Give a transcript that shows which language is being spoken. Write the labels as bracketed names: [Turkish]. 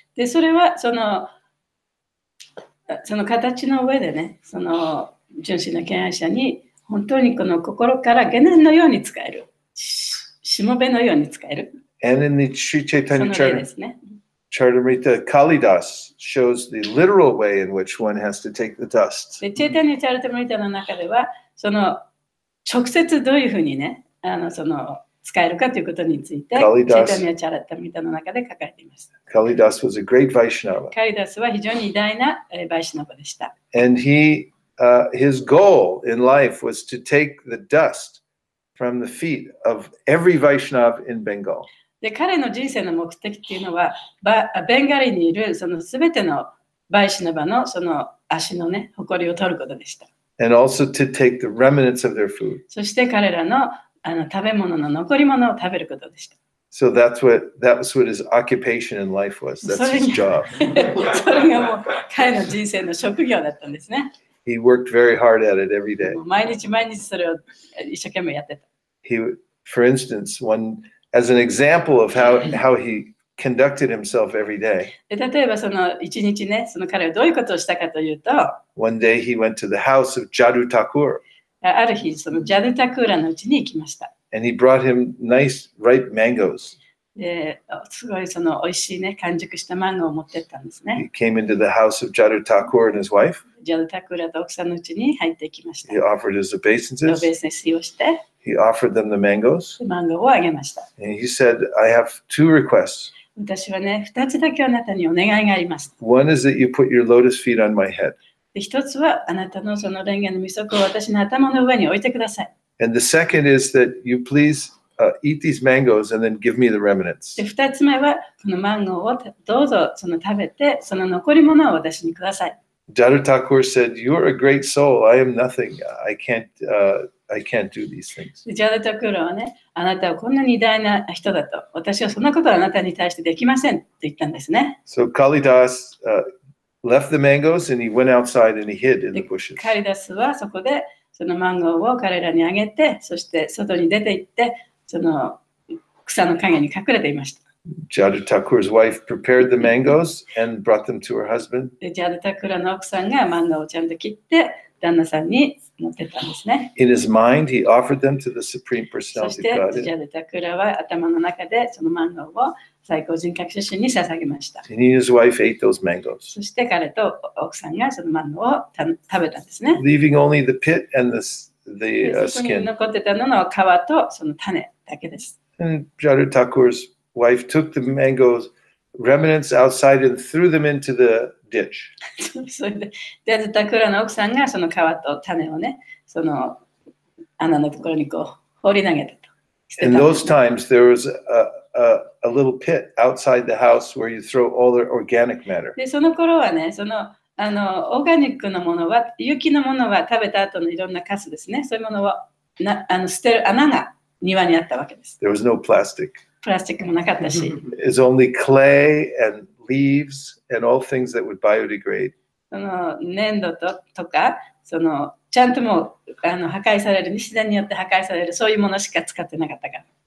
[Japanese] で、それはその形の上でね、その純真な敬愛者に本当にこの心から下男のように使える、しもべのように使える。 [English] And in the Sri Chaitanya Charitamrita, Kalidas shows the literal way in which one has to take the dust. [Japanese] で、チェイタニア・チャリタムリタの中では、その直接どういうふうにね、使えるかということについて、チェイタニア・チャリタムリタの中で書かれています。 [English] Kalidas was a great Vaishnava. [Japanese] カリダスは非常に偉大なバイシナバでした。 [English] And his goal in life was to take the dust from the feet of every Vaishnava in Bengal. [Japanese] で、彼の人生の目的っていうのは、ベンガリにいるそのすべてのバイシナバのその足のね、誇りを取ることでした。 [English] And also to take the remnants of their food. [Japanese] そして彼らの食べ物の残り物を食べることでした。 [English] So that was what his occupation in life was. That's his job. [Japanese] それがもう彼の人生の職業だったんですね。 [English] He worked very hard at it every day. [Japanese] 毎日それを一生懸命やってた。 [English] For instance, as an example of how he conducted himself every day. [Japanese] 例えばその一日ね、その彼はどういうことをしたかというと、 [English] One day he went to the house of Jadu Thakur. [Japanese] ある日そのジャドゥタクーラのうちに行きました。 [English] And he brought him nice ripe mangoes. [Japanese] すごいその美味しいね、完熟したマンゴーを持ってったんですね。 [English] He came into the house of Jadu Thakur and his wife. [Japanese] ジャドゥタクーラと奥さんのうちに入っていきました。 [English] He offered his obeisances. [Japanese] オベーセスをして、 [English] He offered them the mangoes. [Japanese] マンゴーをあげました。 [English] And he said, I have two requests. [Japanese] 私はね、2つだけあなたにお願いがあります。 [English] One is that you put your lotus feet on my head. [Japanese] 1つはあなたのその蓮華の御足を私の頭の上に置いてください。 [English] And the second is that you please eat these mangoes and then give me the remnants. [Japanese] で、2つ目はこのマンゴーをどうぞ食べて、その残り物を私にください。 [English] Jadu Thakur said, "You're a great soul. I am nothing. I can't do these things." [Japanese] ジャドゥタクーラはね、あなたはこんなに偉大な人だと、私はそんなことはあなたに対してできませんと言ったんですね。 [English] So Kalidas left the mangoes and he went outside and he hid in the bushes. [Japanese] カリダスはそこでそのマンゴーを彼らにあげて、そして外に出て行って、その草の陰に隠れていました。 [English] Jada Thakur's wife prepared the mangoes and brought them to her husband. [Japanese] でジャダタクラの奥さんがマンゴーをちゃんと切って旦那さんに持ってったんですね。 [English] In his mind, he offered them to the Supreme [Japanese] そ [English] Personality [Japanese] し [English] of [Japanese] て [English] God. [Japanese] ジャダタクラは頭の中でそのマンゴーを最高人格出身に捧げました。 [English] And he and his wife ate those mangoes, [Japanese] そして彼と奥さんがそのマンゴーを食べたんですね。 [English] leaving only the pit and the [Japanese] でそこに [English] skin. [Japanese] 残ってたのは皮とその種だけです。 [English] And Jada Thakur's wife took the mangoes, remnants outside, and threw them into the ditch. [Japanese] それでジャダタクラの奥さんがその皮と種をね、その穴のところにこう放り投げたと。捨てた [English] In [Japanese] んで [English] those [Japanese] すね [English] times, there was a little pit outside the house where you throw all the organic matter. [Japanese] でその頃はね、そのオーガニックのものは、有機のものは食べた後のいろんなカスですね。そういうものを捨てる穴が庭にあったわけです。 [English] There was no plastic. [Japanese] プラスチックもなかったし、 [English] It's only clay and leaves and all things that would biodegrade. [Japanese] その粘土とか、そのちゃんともう破壊される、自然によって破壊される、そういうものしか使ってなかったから。